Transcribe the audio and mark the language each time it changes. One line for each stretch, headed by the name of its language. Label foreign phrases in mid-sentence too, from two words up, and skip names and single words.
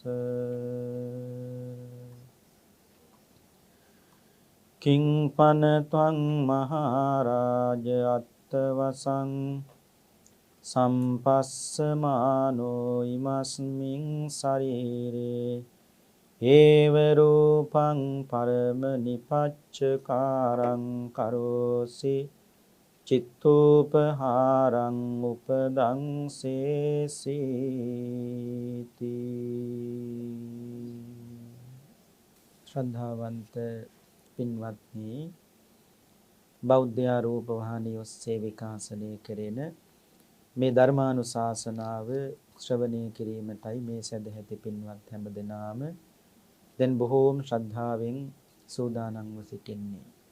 Pali: කිං පනත්වං මහරජ අත්තවසං සම්පස්සමානෝ ඉමස්මින් ශරීරේ ඒව රූපං පරම නිපච්චකාරං කරෝසි චිත්තෝපහාරං උපදං සේසීති.
Sinhala: ශ්‍රද්ධාවන්ත පින්වත්නි, බෞද්ධ රූප වාහිනිය ඔස්සේ විකාශනය කෙරෙන මේ ධර්මානුශාසනාව ශ්‍රවණය කිරීමටයි මේ සදැහැති පින්වත් හැම දෙනාම දැන් බොහෝම ශ්‍රද්ධාවෙන් සූදානම්ව සිටින්නේ.